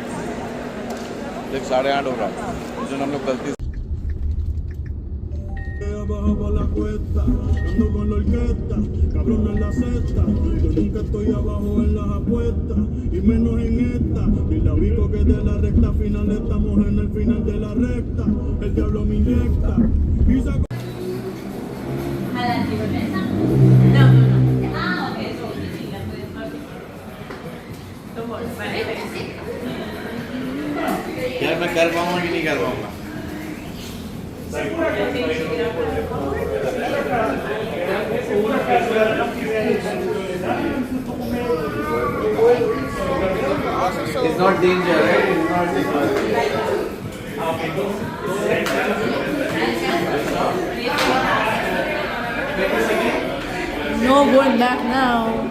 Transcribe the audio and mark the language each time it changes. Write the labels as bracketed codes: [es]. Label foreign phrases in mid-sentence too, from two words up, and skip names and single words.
[hi] देख 8:30 हो रहा है जो हम लोग गलती [es] abajo por la cuesta. Ando con la orquesta, cabrón en la cesta. Yo nunca estoy abajo en las apuestas, y menos en esta. Ni la bico que de la recta final, estamos en el final de la recta. El diablo me inyecta y saco. [hi] यार मैं कर पाऊंगा कि नहीं कर पाऊंगा [en] It's not danger, right? It's not No going back now.